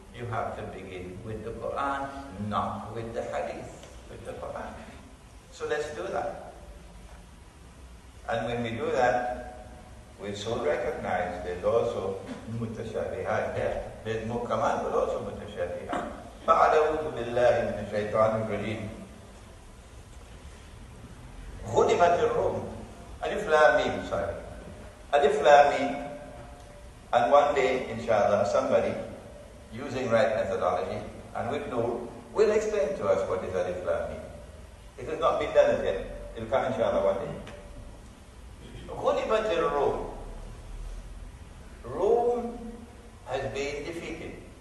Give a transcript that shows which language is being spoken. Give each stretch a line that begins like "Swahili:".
English: You have to begin with the Quran, not with the Hadith, with the Quran. So let's do that. And when we do that, we soon recognize there's also mutashabihat there. There's muhkamat, but also mutashabihat.
Arabic: فَأَعُوذُ بِاللَّهِ مِنَ الشَّيْطَانِ الرَّجِيمِ غُلِبَتِ الرُّومُ
English: Alif Lam Mim, sorry. Alif Lam Mim. And one day, inshallah, somebody using right methodology and with Nur will explain to us what is Alif Lam Mim. It has not been done as yet. It will come inshallah one day.
Arabic: غُلِبَتِ الرُّومُ
English: Rome has been defeated.